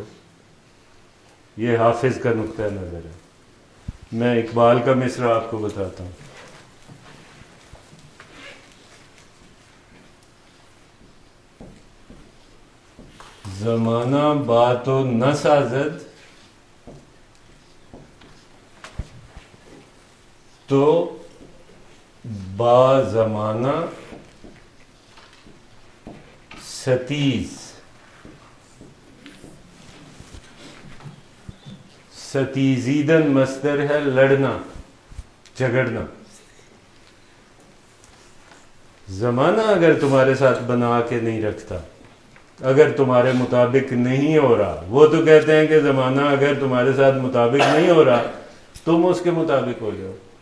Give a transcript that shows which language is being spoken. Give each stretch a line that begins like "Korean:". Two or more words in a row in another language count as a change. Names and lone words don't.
Urdu: یہ حافظ کا نقطہ نظر ہے. میں اقبال کا مصرع آپ کو بتاتا ہوں.
Persian: زمانہ باتو نہ سازد تو با زمانہ ستیز.
Urdu: ستیزیدن مصدر ہے لڑنا, جھگڑنا. زمانہ اگر تمہارے ساتھ بنا کے نہیں رکھتا, اگر تمہارے مطابق نہیں ہو رہا, وہ تو کہتے ہیں کہ زمانہ اگر تمہارے ساتھ مطابق نہیں ہو رہا تم اس کے مطابق ہو جاؤ.